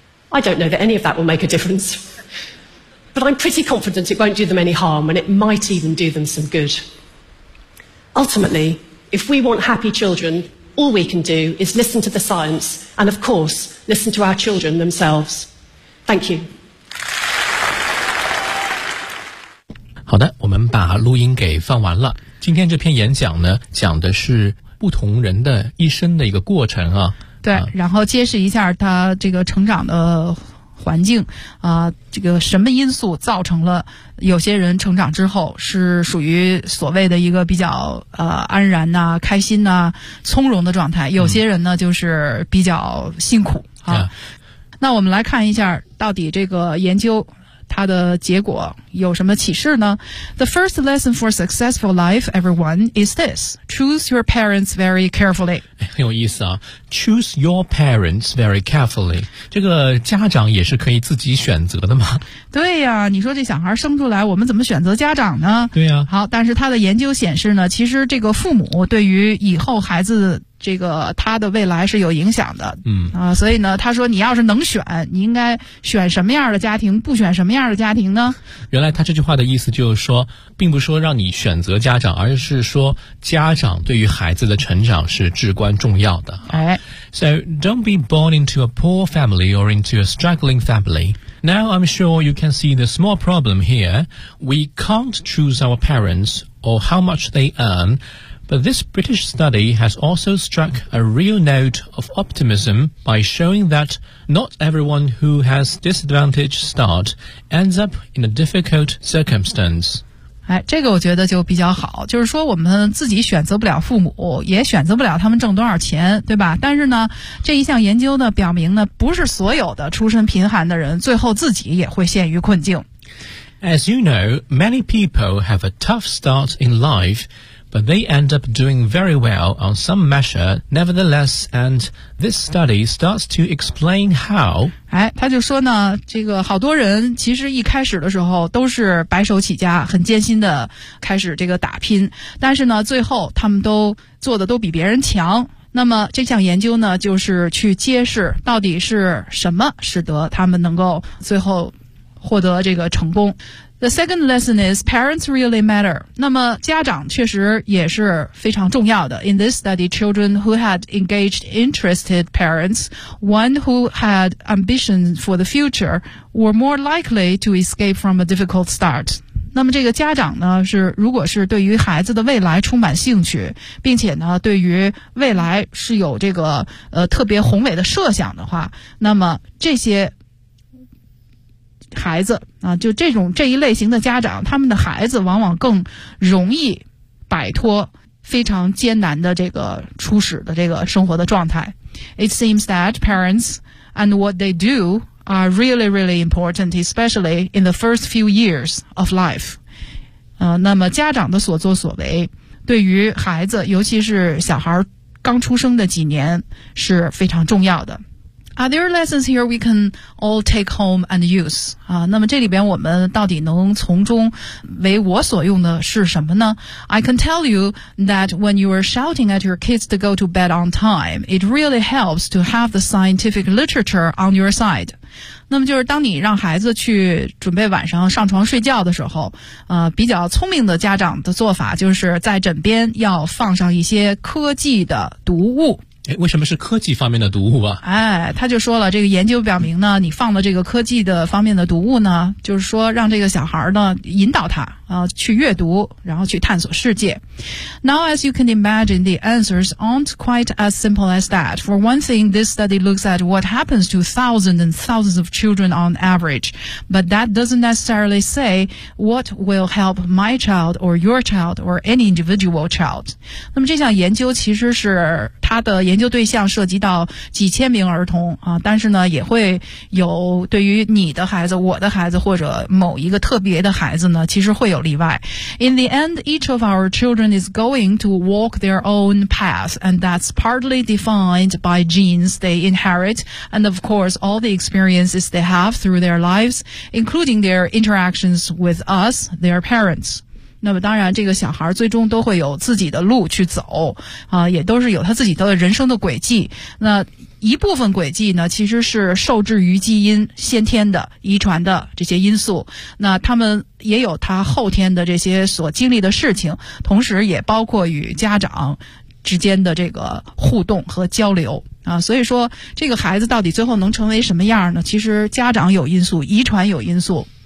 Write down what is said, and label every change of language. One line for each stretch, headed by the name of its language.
English: I don't know that any of that will make a difference. But I'm pretty confident it won't do them any harm, and it might even do them some good. Ultimately, if we want happy children, all we can do is listen to the science and, of course, listen to our children themselves. Thank you.
Chinese: 好的，我们把录音给放完了。今天这篇演讲呢，讲的是不同人的一生的一个过程啊，对，然后揭示一下他这个成长的环境啊，这个什么因素造成了有些人成长之后是属于所谓的一个比较安然呐、开心呐、从容的状态，有些人呢就是比较辛苦啊。那我们来看一下，到底这个研究它的结果有什么启示呢?
English: The first lesson for successful life, everyone, is this. Choose your parents very carefully.
Chinese: 很有意思啊。
English: Choose your parents very carefully.
Chinese: 这个家长也是可以自己选择的嘛。对呀、你说这小孩生出来我们怎么选择家长呢? 对呀、好，但是他的研究显示呢，其实这个父母对于以后孩子这个他的未来是有影响的。嗯啊，所以呢，他说你要是能选，你应该选什么样的家庭，不选什么样的家庭呢？原来他这句话的意思就是说，并不是说让你选择家长，而是说家长对于孩子的成长是至关重要的。哎
English: ，So don't be born into a poor family or into a struggling family. Now I'm sure you can see the small problem here. We can't choose our parents or how much they earn, but this British study has also struck a real note of optimism by showing that not everyone who has disadvantaged start ends up in a difficult circumstance.
Chinese: 哎，这个我觉得就比较好，就是说我们自己选择不了父母，也选择不了他们挣多少钱，对吧？但是呢，这一项研究呢表明呢，不是所有的出身贫寒的人最后自己也会陷于困境。
English: As you know, many people have a tough start in life, but they end up doing very well on some measure nevertheless, and this study starts to explain how.
Chinese: 哎，他就说呢，这个好多人其实一开始的时候都是白手起家，很艰辛的开始这个打拼，但是呢，最后他们都做的都比别人强。那么这项研究呢，就是去揭示到底是什么使得他们能够最后获得这个成功。
English: The second lesson is parents really matter.
Chinese: 那么家长确实也是非常重要的。
English: In this study, children who had engaged interested parents, one who had ambition for the future, were more likely to escape from a difficult start.
Chinese: 那么这个家长呢，是如果是对于孩子的未来充满兴趣，并且呢，对于未来是有这个特别宏伟的设想的话，那么这些孩子啊，就这一类型的家长，他们的孩子往往更容易摆脱非常艰难的这个初始的这个生活的状态。
English: It seems that parents and what they do are really, really important, especially in the first few years of life.
Chinese: 那么家长的所作所为，对于孩子，尤其是小孩刚出生的几年，是非常重要的。
English: Are there lessons here we can all take home and use?
Chinese: 啊，那么这里边我们到底能从中为我所用的是什么呢？
English: I can tell you that when you are shouting at your kids to go to bed on time, it really helps to have the scientific literature on your side.
Chinese: 那么就是当你让孩子去准备晚上上床睡觉的时候，比较聪明的家长的做法就是在枕边要放上一些科技的读物。诶，为什么是科技方面的读物啊？哎，他就说了，这个研究表明呢，你放了这个科技的方面的读物呢，就是说让这个小孩呢引导他去阅读，然后去探索世界。
English: Now as you can imagine, the answers aren't quite as simple as that. For one thing, this study looks at what happens to thousands and thousands of children on average, but that doesn't necessarily say what will help my child or your child or any individual child.
Chinese: 那么这项研究其实是它的研究对象涉及到几千名儿童但是呢也会有对于你的孩子、我的孩子或者某一个特别的孩子呢其实会有例外。
English: In the end, each of our children is going to walk their own path, and that's partly defined by genes they inherit, and of course all the experiences they have through their lives, including their interactions with us, their parents.
Chinese: 那么当然这个小孩最终都会有自己的路去走也都是有他自己的人生的轨迹。那一部分轨迹呢其实是受制于基因先天的遗传的这些因素。那他们也有他后天的这些所经历的事情，同时也包括与家长之间的这个互动和交流所以说这个孩子到底最后能成为什么样呢，其实家长有因素，遗传有因素。